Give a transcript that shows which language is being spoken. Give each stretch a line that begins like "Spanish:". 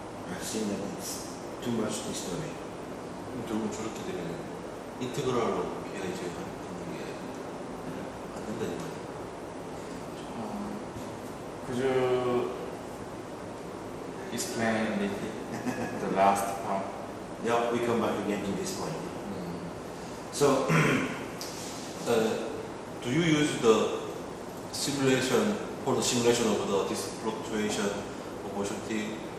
English: I've seen that it's too much disturbing.
Korean: 결국 저렇게 되면 인테그랄로 PI 제어하는 게 안 된다 이 말이에요.
English: Could you explain a little bit? last part. Yeah, we come back again to this point. Mm. So, Do you use the simulation for the simulation of the this fluctuation of velocity?